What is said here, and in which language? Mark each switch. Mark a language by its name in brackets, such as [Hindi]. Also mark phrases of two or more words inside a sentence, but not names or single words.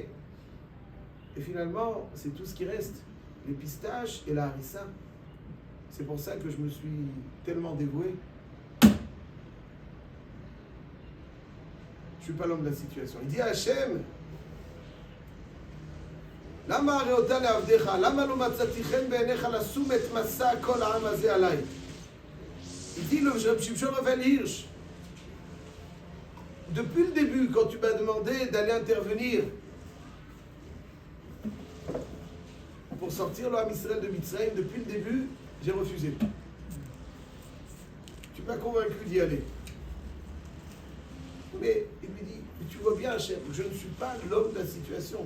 [French] Et finalement, c'est tout ce qui reste. Les pistaches et la harissa. C'est pour ça que je me suis tellement dévoué. Je ne suis pas l'homme de la situation. Il dit à Hachem, [Hebrew] למה הראותה לעבדיך? למה לא מצאתי חן בעיניך לשום את מסע כל העם הזה עליי? [French] Il dit le Shimshon Raphaël Hirsch, depuis le début, quand tu m'as demandé d'aller intervenir pour sortir l'homme Israël de Mitzrayim, depuis le début, j'ai refusé. Tu m'as convaincu d'y aller. Mais il lui dit, mais tu vois bien, chef, je ne suis pas l'homme de la situation.